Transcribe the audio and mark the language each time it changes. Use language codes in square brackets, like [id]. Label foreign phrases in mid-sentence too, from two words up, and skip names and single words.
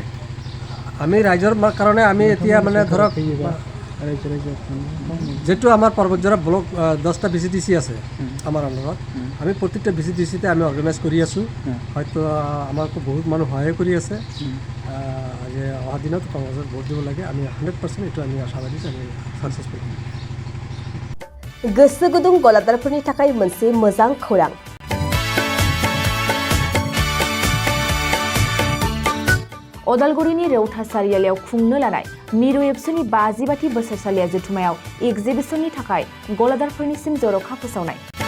[as] আমি ৰাইজৰ কাৰণে আমি এতিয়া মানে ধৰক যেটো আমাৰ পৰ্বতজৰা ব্লক 10টা ভিচিডিচি আছে আমাৰ আণ্ডাৰত আমি প্ৰত্যেকটা ভিচিডিচিতে আমি অৰ্গেনাইজ কৰি আছোঁ হয়তো আমাকো বহুত মানুহ সহায় কৰি আছে যে অহা দিনত কংগ্ৰেছত ভোট দিব লাগে আমি 100% এইটো আমি আশাবাদী আমি সাকসেসফুল [brx] गोसो गुदुं गलादारफोरनि थाखाय मोनसे मोजां खौरां अदालगुरिनि रौता सारियालियाव खुंनो लानाय मिरु एबसुनि 50 बोसोरसालिया जथुमायाव एक्जिबिशननि थाखाय गलादारफोरनिसिम जर'खा फोसावनाय